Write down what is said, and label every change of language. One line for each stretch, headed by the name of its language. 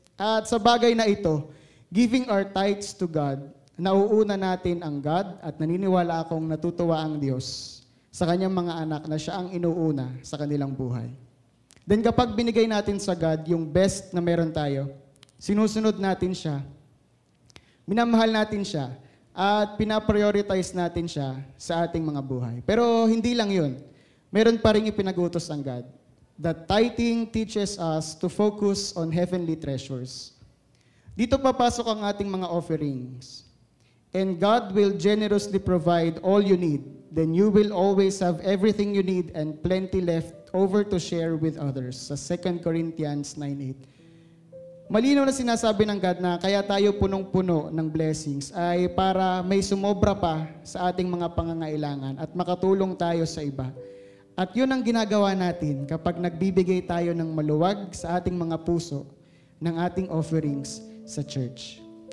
Filipino: At sa bagay na ito,
English: giving our tithes to God,
Filipino: nauuna natin ang God at naniniwala akong natutuwa ang Diyos sa kanyang mga anak na siya ang inuuna sa kanilang buhay. Then kapag binigay natin sa God yung best na meron tayo, sinusunod natin siya, minamahal natin siya, at pinaprioritize natin siya sa ating mga buhay. Pero hindi lang yun. Meron pa rin ipinag-utos ang God.
English: That tithing teaches us to focus on heavenly treasures.
Filipino: Dito papasok ang ating mga offerings.
English: And God will generously provide all you need. Then you will always have everything you need and plenty left over to share with others.
Filipino: Sa 2 Corinthians 9:8. Malinaw na sinasabi ng God na kaya tayo punong-puno ng blessings ay para may sumobra pa sa ating mga pangangailangan at makatulong tayo sa iba. At yun ang ginagawa natin kapag nagbibigay tayo ng maluwag sa ating mga puso ng ating offerings sa church.